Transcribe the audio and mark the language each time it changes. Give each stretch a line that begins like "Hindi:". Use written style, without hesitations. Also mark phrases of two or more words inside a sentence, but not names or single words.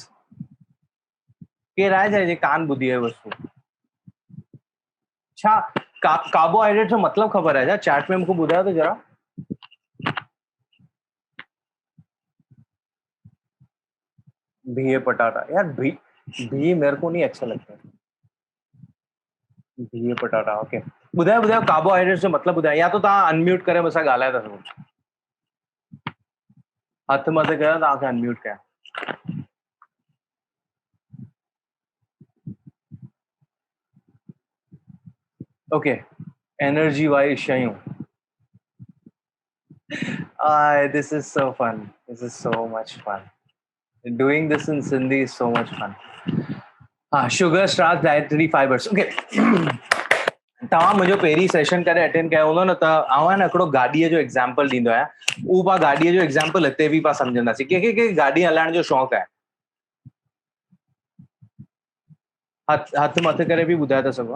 Sindhi: केरु आहे जंहिंजे कान ॿुधी आहे वस्तु? छा कार्बोहाइड्रेट जो मतिलबु ख़बर आहे छा? चैट में मूंखे ॿुधायो त जरा।
Hindi: बिह पटाटा, यार बिह मेरे को नहीं अच्छा लगता है।
Sindhi: बिह पटाटा, ओके, ॿुधायो ॿुधायो कार्बोहाइड्रेट जो मतिलबु ॿुधायो, या तो तव्हां अनम्यूट करे मूंसां ॻाल्हाए था सघो, हथ मथे कयो तव्हांखे अनम्यूट कयां। ओके, एनर्जी वारी शयूं।
English: This is so fun. This is so much fun. Doing this in Sindhi is so much fun. Sugar, starch, dietary fibers. Okay.
Sindhi: तव्हां मुंहिंजो पहिरीं सेशन करे अटेंड कयो हूंदो न, त आउं आहे न हिकिड़ो गाॾीअ जो एग्ज़ाम्पल ॾींदो आहियां, उहो पाण गाॾीअ जो एग्ज़ाम्पल हिते बि पाण सम्झंदासीं। कंहिंखे गाॾी हलाइण जो शौक़ु आहे? हथ मथे करे बि ॿुधाए था सघो।